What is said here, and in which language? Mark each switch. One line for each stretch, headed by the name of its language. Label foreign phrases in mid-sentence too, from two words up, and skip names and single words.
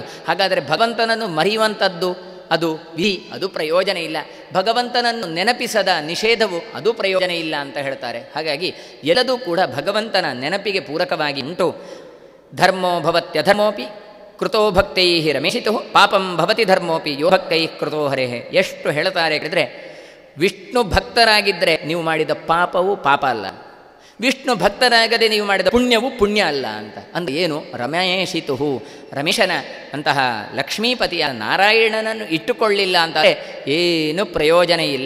Kannada: ಹಾಗಾದರೆ ಭಗವಂತನನ್ನು ಮರೆಯುವಂಥದ್ದು ಅದು ವಿಧಿ, ಅದು ಪ್ರಯೋಜನ ಇಲ್ಲ. ಭಗವಂತನನ್ನು ನೆನಪಿಸದ ನಿಷೇಧವು ಅದು ಪ್ರಯೋಜನ ಇಲ್ಲ ಅಂತ ಹೇಳ್ತಾರೆ. ಹಾಗಾಗಿ ಎಲ್ಲದೂ ಕೂಡ ಭಗವಂತನ ನೆನಪಿಗೆ ಪೂರಕವಾಗಿ ಉಂಟು.
Sanskrit: ಧರ್ಮೋ ಭವತ್ಯಧರ್ಮೋಪಿ ಕೃತೋ ಭಕ್ತೈ ರಮೇಶಿತು ಪಾಪಂ ಭವತಿ ಧರ್ಮೋಪಿ ಯೋ ಭಕ್ತೈ ಕೃತೋ ಹರೇಃ.
Kannada: ಎಷ್ಟು ಹೇಳ್ತಾರೆ ಹೇಳಿದರೆ, ವಿಷ್ಣು ಭಕ್ತರಾಗಿದ್ದರೆ ನೀವು ಮಾಡಿದ ಪಾಪವು ಪಾಪ ಅಲ್ಲ, ವಿಷ್ಣು ಭಕ್ತರಾಗದೆ ನೀವು ಮಾಡಿದ ಪುಣ್ಯವು ಪುಣ್ಯ ಅಲ್ಲ ಅಂತ. ಅಂದರೆ ಏನು? ರಮೇಶಿತು, ರಮೇಶನ ಅಂತಹ ಲಕ್ಷ್ಮೀಪತಿಯ ನಾರಾಯಣನನ್ನು ಇಟ್ಟುಕೊಳ್ಳಿಲ್ಲ ಅಂತಾರೆ ಏನು ಪ್ರಯೋಜನ ಇಲ್ಲ.